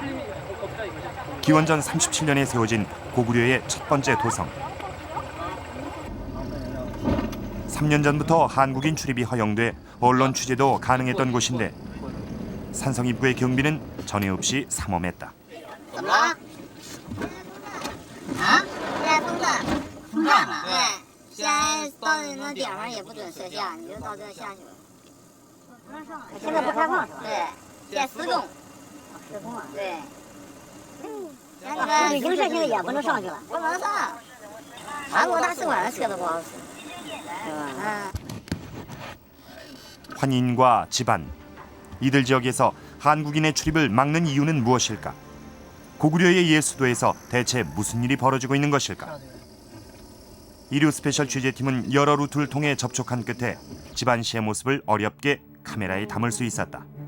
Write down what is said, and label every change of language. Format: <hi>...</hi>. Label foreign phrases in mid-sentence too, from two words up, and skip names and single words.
<ko>기원전 37년에 세워진 고구려의 첫 번째 도성. 3년 전부터 한국인 출입이 허용돼 언론 취재도 가능했던 곳인데 산성 입구의 경비는 전에 없이 삼엄했다.</ko> <zh>怎么了？啊？现在封站了。对，现在到那顶上也不准摄像，你就到这下去了。不让上。现在不开放是吧？对，现在施工。施工啊？对。旅行社现在也不能上去了。不能上。韩国大使馆的车都不好使。是吧？</zh> <ko>환인과 집안, 이들 지역에서 한국인의 출입을 막는 이유는 무엇일까? 고구려의 옛 수도에서 대체 무슨 일이 벌어지고 있는 것일까? 이류 스페셜 취재팀은 여러 루트를 통해 접촉한 끝에 집안 씨의 모습을 어렵게 카메라에 담을 수 있었다.</ko>